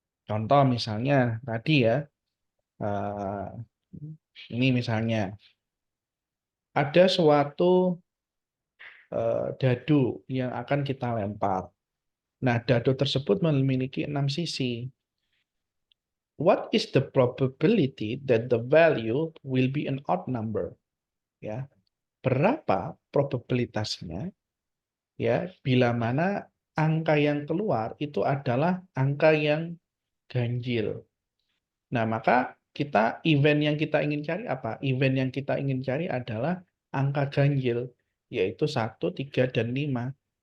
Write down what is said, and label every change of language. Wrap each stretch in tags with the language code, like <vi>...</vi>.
<id>Contoh misalnya tadi ya, ini misalnya ada suatu dadu yang akan kita lempar. Nah, dadu tersebut memiliki 6 sisi.</id> <en>What is the probability that the value will be an odd number?</en> <id>Ya, berapa probabilitasnya ya bila mana angka yang keluar itu adalah angka yang ganjil. Nah, maka event yang kita ingin cari apa? Event yang kita ingin cari adalah angka ganjil, yaitu 1, 3, dan 5.</id>